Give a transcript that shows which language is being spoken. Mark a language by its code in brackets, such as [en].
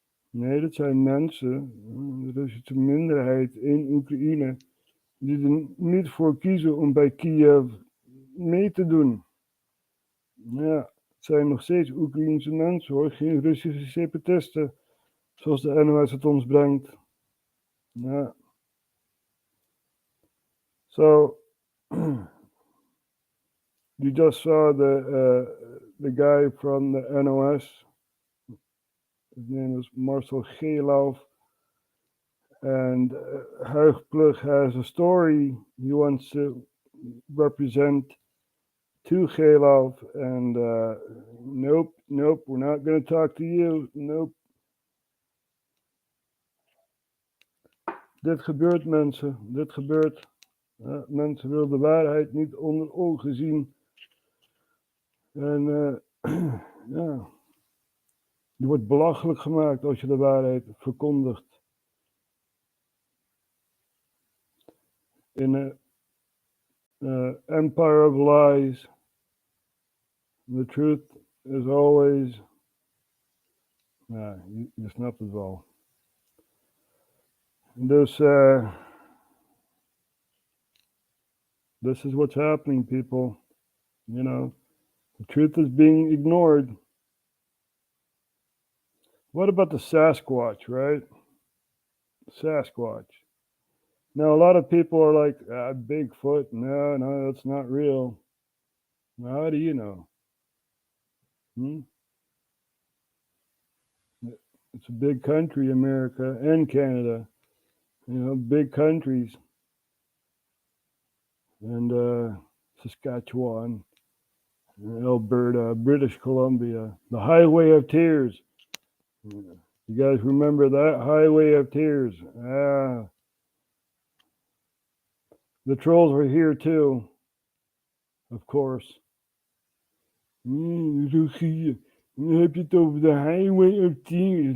[nl] Nee, dat zijn mensen, de Russische minderheid in Oekraïne, die er niet voor kiezen om bij Kiev mee te doen. Ja, het zijn nog steeds Oekraïense mensen hoor, geen Russische separatisten, zoals de NOS het ons brengt. Ja. [en] So, you just saw the guy from the NOS. His name is Marcel Geeloof. And Huigplug has a story he wants to represent to Geeloof. And nope, we're not going to talk to you. Nope. [nl] Dit gebeurt, mensen. Dit gebeurt. Mensen willen de waarheid niet onder ogen zien. En ja. Je wordt belachelijk gemaakt als je de waarheid verkondigt. In een [en] empire of lies, the truth is always... [nl] Ja, je snapt het wel. [en] Dus, this is what's happening, people. You know, the truth is being ignored. What about the Sasquatch, right? Sasquatch. Now, a lot of people are like, Bigfoot. No, that's not real. Well, how do you know? It's a big country, America and Canada. You know, big countries. And Saskatchewan, Alberta, British Columbia, the Highway of Tears. You guys remember that? Highway of Tears. The trolls were here too, of course. [nl] Zo zie je. Dan heb je het over de Highway of Tears.